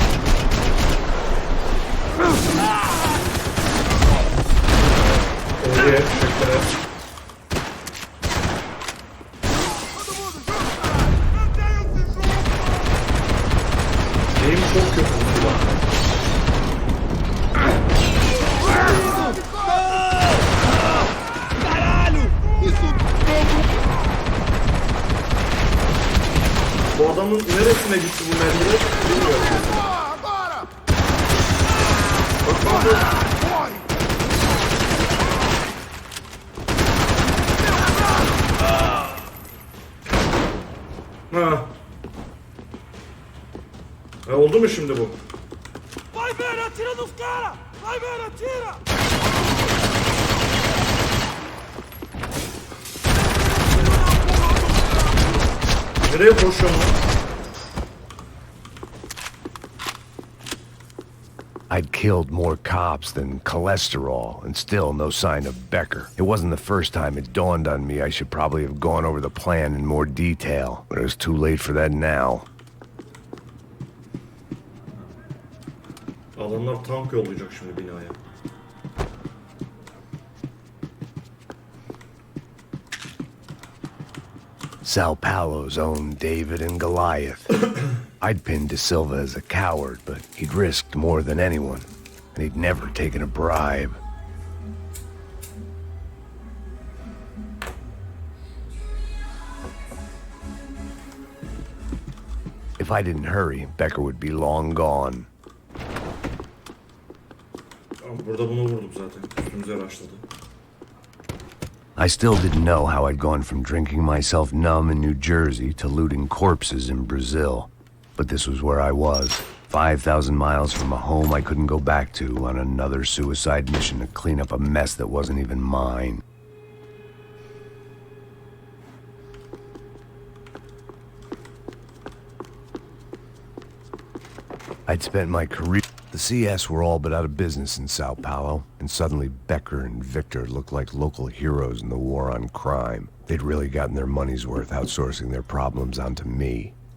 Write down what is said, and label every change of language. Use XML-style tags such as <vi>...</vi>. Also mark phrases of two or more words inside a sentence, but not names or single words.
<tr>Oye. Teşekkürler. Benim çok kötü bu silah.</tr> <pt>Caralho! Isso</pt> <tr>Bu adamın neresine gitti bu mermiler bilmiyorum. Bak bak. Ha. Oldu mu şimdi bu?</tr> <pt>Vai ver, atira nos caras! Vai ver, atira!</pt> <tr>Nereye koşuyorsun lan?</tr> <en>I'd killed more cops than cholesterol, and still no sign of Becker. It wasn't the first time it dawned on me I should probably have gone over the plan in more detail, but it was too late for that now.</en> <tr>Adamlar tank yollayacak şimdi binaya.</tr> <en>Sao Paulo's own David and Goliath. I'd pinned De Silva as a coward, but he'd risked more than anyone, and he'd never taken a bribe. If I didn't hurry, Becker would be long gone.</en> <tr>Burada bunu vurdum zaten. Üstümüze başladı.</tr> <en>I still didn't know how I'd gone from drinking myself numb in New Jersey to looting corpses in Brazil. But this was where I was, 5,000 miles from a home I couldn't go back to, on another suicide mission to clean up a mess that wasn't even mine. I'd spent my career... The CS were all but out of business in Sao Paulo, and suddenly Becker and Victor looked like local heroes in the war on crime. They'd really gotten their money's worth outsourcing their problems onto me.</en>